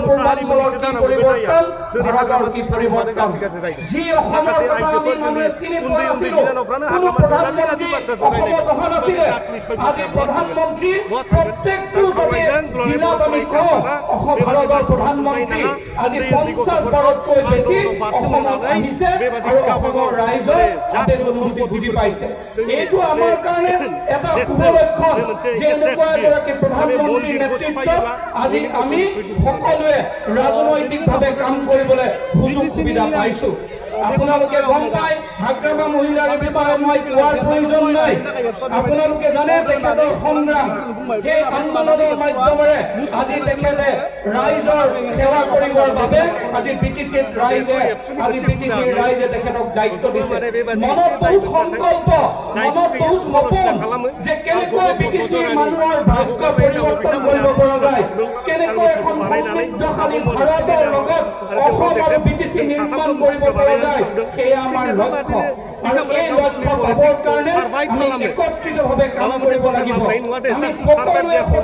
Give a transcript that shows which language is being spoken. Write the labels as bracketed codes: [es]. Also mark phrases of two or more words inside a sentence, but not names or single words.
[brx] मुसाहारि मोननिसो जानांगौ बे दाया दिनै हाग्रामा ओनसोलाव मानो गाज्रि जायगा माखासे आइजोफोर जोंनि उन्दै उन्दै बिनानावफ्रानो हाग्रामाजों गाज्रि बाथ्रा जगायनाय जाथिनि सयबथा बहा थांगोन दा खावलायदों दुलाराय बर' फरायसा आफादा बेबादि मानसिफोरखौ बुजायनाङा उन्दै उन्दै गथ'फोरखौ आन्दलनाव बारसोमनानै बेबादि गावबा गाव जातीय सम्पतिफोरखौ जोंनि नेसनेल बे मोनसे एसेट्स बियो दा बे मन्दिरखौ सिफायोब्ला [as] আমি সকলোৱে ৰাজনৈতিকভাৱে কাম কৰিবলৈ সুযোগ সুবিধা পাইছো আপোনালোকে গম পায় হাগ্ৰামা মহিলাৰ বিষয়ে মই কোৱাৰ প্ৰয়োজন নাই আপোনালোকে জানে তেখেতৰ সংগ্ৰাম সেই আন্দোলনৰ মাধ্যমেৰে আজি তেখেতে ৰাইজৰ সেৱা কৰিবৰ বাবে আজি বিটিচিৰ ৰাইজে তেখেতক দায়িত্ব দিছে মনত বহুত সংকল্প মনত বহুত সপোন যে কেনেকৈ বিটিচিৰ মানুহৰ ভাগ্য পৰিৱৰ্তন কৰিব পৰা যায় কেনেকৈ এখন সমৃদ্ধশালী ভাৰতৰ লগত অসম আৰু বিটিচি নিৰ্মাণ কৰিব পৰা যায় সেয়া আমাৰ লক্ষ্য আৰু এই লক্ষ্য পাবৰ কাৰণে আমি একত্ৰিতভাৱে কাম কৰিব লাগিব আমি সকলোৱে